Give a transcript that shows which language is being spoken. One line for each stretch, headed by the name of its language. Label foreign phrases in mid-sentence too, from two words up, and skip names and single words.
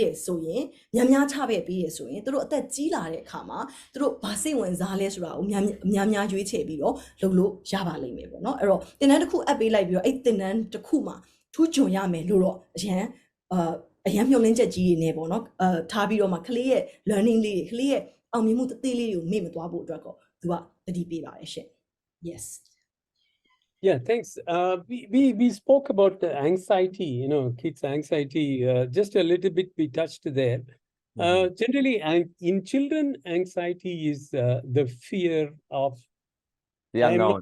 Burmese: တယ်ဆိုရင်များချခဲ့ပြီးတယ်ဆိုရင်သူတို့အသက်ကြီးလာတဲ့အခါမှာသူတို့ဘာစိတ်ဝင်စားလဲဆိုတာကိုများရွေးချယ်ပြီးတော့လုပ်လို့ရပါလိမ့်မယ်ပေါ့နော်အဲ့တော့သင်တန်းတစ်ခုအပ်ပေးလိုက်ပြီးတော့အဲ့သင်တန်းတစ်ခုမှာထူးချွန်ရမယ်လို့တော့အရန်မျှော်လင့်ချက်ကြီးတွေနေပေါ့နော်ထားပြီးတော့မှကလေးရဲ့ learning လေးတွေကလေးရဲ့အောင်မြင်မှုတသေးလေးတွေကိုမေ့မသွားဖို့အတွက်ကိုသူကတတိပေးပါတယ်ရှင့် yes
English: Yeah, thanks. We spoke about the anxiety, kids' anxiety, just a little bit we touched there. Generally, in children, anxiety is the fear of the unknown.